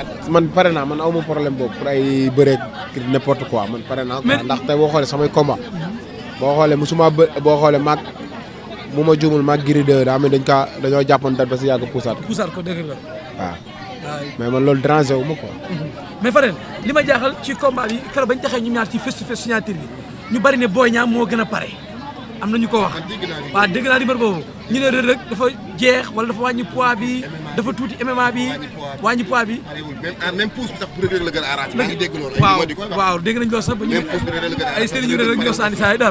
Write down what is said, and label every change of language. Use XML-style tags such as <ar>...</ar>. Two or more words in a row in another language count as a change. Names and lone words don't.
<wo>man pare naa man aw ma problème boobu pour ay bëreeg</wo> <fr>n'importe quoi</fr> <wo>man pare naa quoi ndax tey boo xoolee samay combat boo xoolee musuma boo xoolee maag bu ma juumul maag Gris 2 daa mel dañoo jàppoon date ba si yàgg puusaat ko dëgg la waaw mais man loolu déranger wu ma quoi. mais Fadel li ma jaaxal ci combat bi keroog bañ taxee ñu ñaar ci</wo> <en>face to face</en> <wo>signature bi ñu bari ne Boy Niang moo gën a pare am na ñu ko wax waaw dégg naa numéro boobu ñu ne Reug Reug dafa jeex wala dafa wàññi poids bi dafa tuuti MMA bi wàññi poids bi. même pousse bi sax pour Reug Reug la gën a arrangé. maa ngi dégg loolu waaw dégg nañ loolu sax ba ñu ay sëriñ ñu Reug Reug ñoo sànni saa yi dara.</wo>